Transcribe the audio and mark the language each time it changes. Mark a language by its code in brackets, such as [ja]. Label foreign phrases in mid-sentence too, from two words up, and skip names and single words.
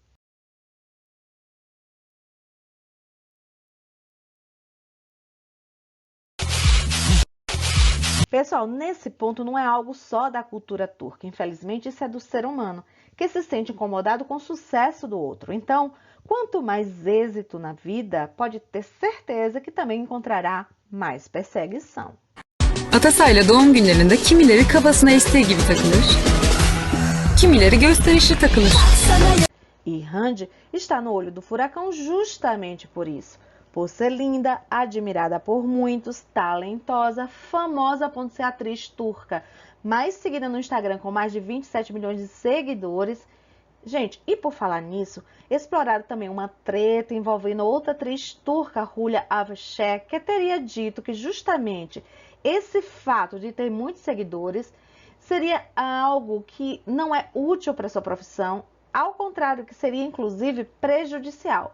[pt] Pessoal, nesse ponto não é algo só da cultura turca. Infelizmente, isso é do ser humano, que se sente incomodado com o sucesso do outro. Então, quanto mais êxito na vida, pode ter certeza que também encontrará mais perseguição. [tr] Atasay'la doğum günlerinde kimileri kafasına estiği gibi takılır, kimileri gösterişli takılır. [pt] E Rand está no olho do furacão justamente por isso. Por ser linda, admirada por muitos, talentosa, famosa a ponto de ser atriz turca, mais seguida no Instagram com mais de 27 milhões de seguidores. Gente, e por falar nisso, exploraram também uma treta envolvendo outra atriz turca, Hulya Avşar, que teria dito que justamente esse fato de ter muitos seguidores seria algo que não é útil para sua profissão, ao contrário, que seria inclusive prejudicial.